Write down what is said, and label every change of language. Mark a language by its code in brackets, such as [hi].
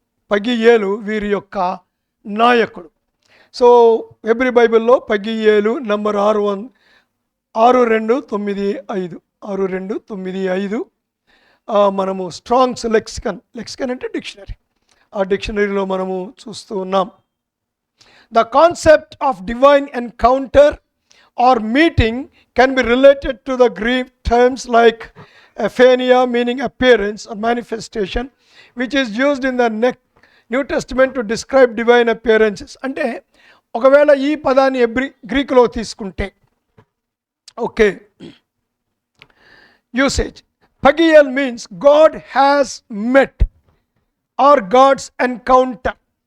[te] పగీయేలు వీరి యొక్క నాయకుడు. సో హెబ్రీ బైబిల్లో పగీయేలు నంబర్ 6295 మనము స్ట్రాంగ్స్ లెక్సికన్ అంటే డిక్షనరీ, ఆ డిక్షనరీలో మనము చూస్తూ ఉన్నాం. [en] The concept of divine encounter or meeting can be related to the Greek terms like ephania, meaning appearance or manifestation, which is used in the New Testament to describe divine appearances. [te] అంటే ఒకవేళ ఈ పదాన్ని గ్రీకులో తీసుకుంటే okay, [en] Usage పగియల్ means God has met or God's encounter.